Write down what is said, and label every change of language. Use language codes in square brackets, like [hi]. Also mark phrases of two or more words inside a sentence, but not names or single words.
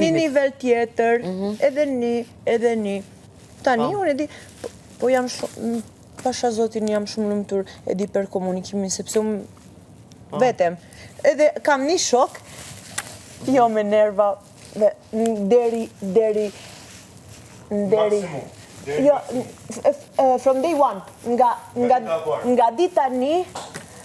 [sq] Një nivel tjetër, edhe një. Tani, unë e di, po jam shumë, pasha zotin jam shumë lumëtur e di për komunikimin, sepse unë vetem. Edhe kam një shok, jo me nerva, deri, jo, [en] from day one, [sq] nga dita një,